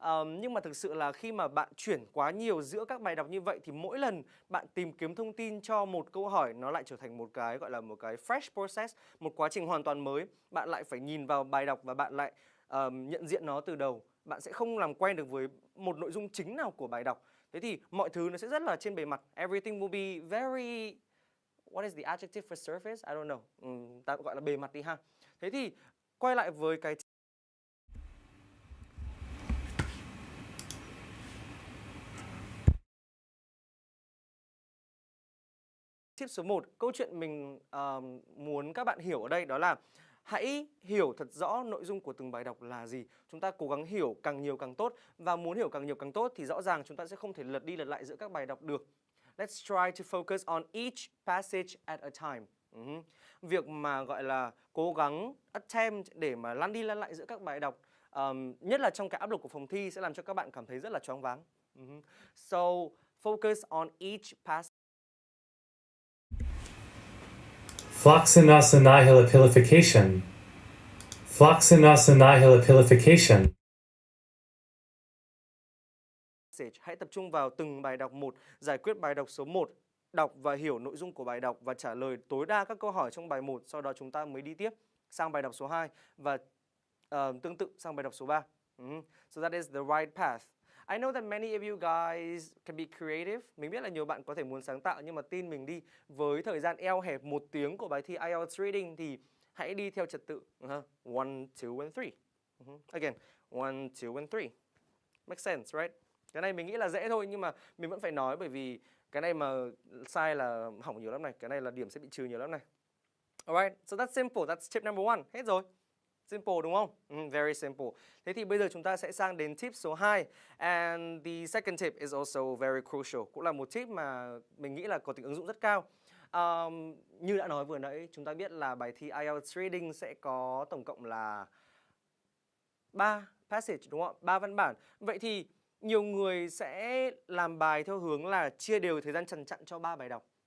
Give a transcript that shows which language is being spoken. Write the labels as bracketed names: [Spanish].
[Vietnamese] Nhưng mà thực sự là khi mà bạn chuyển quá nhiều giữa các bài đọc như vậy thì mỗi lần bạn tìm kiếm thông tin cho một câu hỏi nó lại trở thành một cái gọi là một cái fresh process, một quá trình hoàn toàn mới. Bạn lại phải nhìn vào bài đọc và bạn lại nhận diện nó từ đầu. Bạn sẽ không làm quen được với một nội dung chính nào của bài đọc. Thế thì mọi thứ nó sẽ rất là trên bề mặt. [English] Everything will be very... What is the adjective for surface? I don't know. [Vietnamese] Ta gọi là bề mặt đi ha. Thế thì quay lại với cái tip số 1. Câu chuyện mình muốn các bạn hiểu ở đây đó là hãy hiểu thật rõ nội dung của từng bài đọc là gì. Chúng ta cố gắng hiểu càng nhiều càng tốt. Và muốn hiểu càng nhiều càng tốt thì rõ ràng chúng ta sẽ không thể lật đi lật lại giữa các bài đọc được. [English] Let's try to focus on each passage at a time. [Vietnamese] Việc mà gọi là cố gắng attempt để mà lăn đi lăn lại giữa các bài đọc, nhất là trong cái áp lực của phòng thi sẽ làm cho các bạn cảm thấy rất là choáng váng. [English] So focus on each passage. Floxinus-annihilopilification. Floxinus-annihilopilification. [Vietnamese] Hãy tập trung vào từng bài đọc một, giải quyết bài đọc số 1, đọc và hiểu nội dung của bài đọc và trả lời tối đa các câu hỏi trong bài 1, sau đó chúng ta mới đi tiếp sang bài đọc số 2 và tương tự sang bài đọc số 3. [English] So that is the right path. I know that many of you guys can be creative. [Vietnamese] Mình biết là nhiều bạn có thể muốn sáng tạo nhưng mà tin mình đi, với thời gian eo hẹp 1 tiếng của bài thi IELTS reading thì hãy đi theo trật tự. [English] 1, 2 and 3. Again, 1, 2 and 3. Makes sense, right? [Vietnamese] Cái này mình nghĩ là dễ thôi nhưng mà mình vẫn phải nói bởi vì cái này mà sai là hỏng nhiều lắm này. Cái này là điểm sẽ bị trừ nhiều lắm này. [English] Alright, so that's simple. That's tip number 1. [Vietnamese] Hết rồi. [English] Simple [Vietnamese] đúng không? [English] Very simple. [Vietnamese] Thế thì bây giờ chúng ta sẽ sang đến tip số 2. [English] And the second tip is also very crucial. [Vietnamese] Cũng là một tip mà mình nghĩ là có tính ứng dụng rất cao. Như đã nói vừa nãy, chúng ta biết là bài thi IELTS reading sẽ có tổng cộng là 3 passage đúng không ạ? 3 văn bản. Vậy thì nhiều người sẽ làm bài theo hướng là chia đều thời gian trần trặn cho 3 bài đọc.